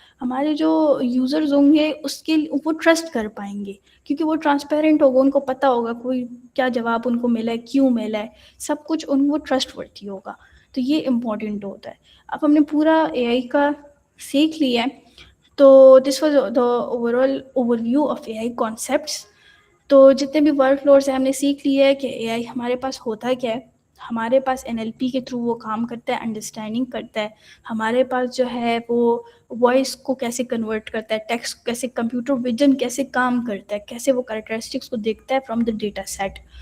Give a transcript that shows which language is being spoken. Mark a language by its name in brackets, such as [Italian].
[Urdu] ہمارے جو یوزرز ہوں گے اس کے وہ ٹرسٹ کر پائیں گے کیونکہ وہ ٹرانسپیرنٹ ہوگا، ان کو پتہ ہوگا کوئی کیا جواب ان کو ملا ہے، کیوں ملا ہے، سب کچھ ان کو ٹرسٹ ورتھی ہوگا. تو یہ امپورٹنٹ ہوتا ہے. اب ہم نے پورا اے آئی کا سیکھ لیا ہے. [English] تو this was the overview of A I concepts. [Urdu] تو جتنے بھی ورک فلورس ہیں ہم نے سیکھ لی ہے کہ اے آئی ہمارے پاس ہوتا کیا ہے. ہمارے پاس این ایل پی کے تھرو وہ کام کرتا ہے، انڈرسٹینڈنگ کرتا ہے. ہمارے پاس جو ہے وہ وائس کو کیسے کنورٹ کرتا ہے، ٹیکسٹ کو کیسے، کمپیوٹر ویژن کیسے کام کرتا ہے، کیسے وہ کریکٹرسٹکس کو دیکھتا ہے [English] From the data set.